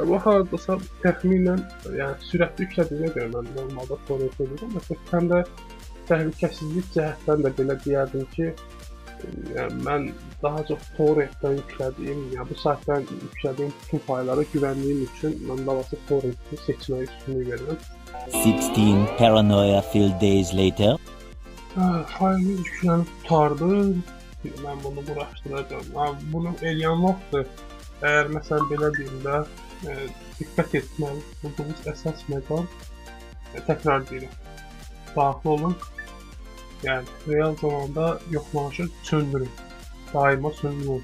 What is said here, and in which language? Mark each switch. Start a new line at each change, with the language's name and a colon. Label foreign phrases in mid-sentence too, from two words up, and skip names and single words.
Azerbaijani: Bu hardasa təxminən, yəni sürətli yüklədiyinə görə mən normalda torrent edirəm. Məsələn, həm də təhlükəsizlik cəhətdən də belə deyərdim ki, yəni mən daha çox torrentdən yüklədiyim, yəni bu saytdan yüklədiyim bütün faylları güvənliyim üçün mən bilavasitə torrenti seçməyə üstünlük verirəm.
English: 16 paranoia-filled days later.
Azerbaijani: Faylımız yüklənib qurtardı. Mən bunu quraşdıracağım. Bunu eləyən vaxtı, əgər məsələn belə deyim də, diqqət etməli olduğunuz əsas məqam, təkrar deyirəm, daxil olun, yəni real zamanda yoxlanışı söndürün, daima söndürün.